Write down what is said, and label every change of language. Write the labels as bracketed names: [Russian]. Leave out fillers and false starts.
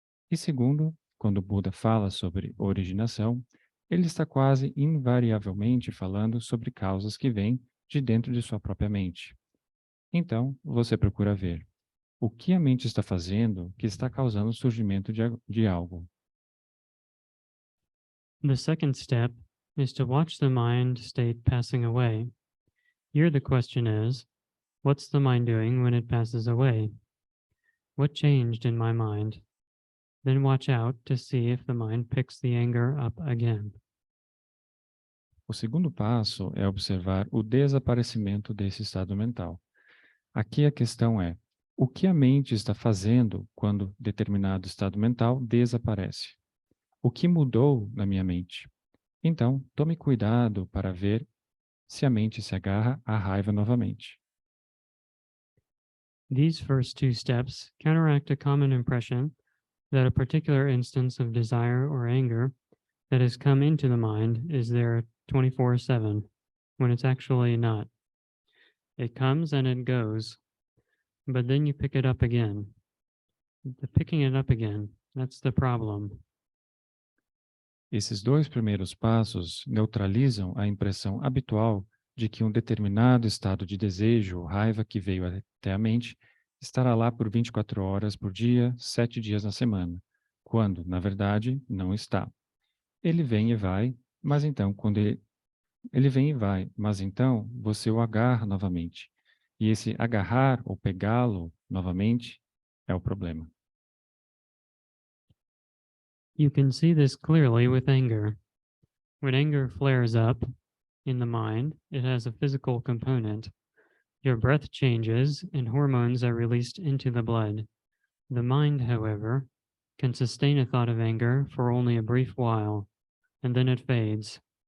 [Portuguese] E segundo, quando o Buda fala sobre originação, ele está quase invariavelmente falando sobre causas que vêm de dentro de sua própria mente. Então, você procura ver o que a mente está fazendo que está causando o surgimento de algo. [English] The second step is to watch the mind state passing away. Here the question is, what's the mind doing when it passes away? What changed in my mind? Then watch out to see if the mind picks the anger up again. [Portuguese] O segundo passo é observar o desaparecimento desse estado mental. Aqui a questão é: o que a mente está fazendo quando determinado estado mental desaparece? O que mudou na minha mente? Então, tome cuidado para ver se a mente se agarra à raiva novamente. [English] These first two steps counteract a common impression that a particular instance of desire or anger that has come into the mind is there 24/7, when it's actually not. It comes and it goes, but then you pick it up again. The picking it up again, that's the problem. [Portuguese] Esses 2 primeiros passos neutralizam a impressão habitual de que um determinado estado de desejo ou raiva que veio até a mente estará lá por 24 horas por dia, 7 dias na semana, quando, na verdade, não está. Ele vem e vai, mas então, ele vem e vai, mas então você o agarra novamente. E esse agarrar ou pegá-lo novamente é o problema. [English] You can see this clearly with anger. When anger flares up in the mind, it has a physical component. Your breath changes and hormones are released into the blood. The mind, however, can sustain a thought of anger for only a brief while, and then it fades.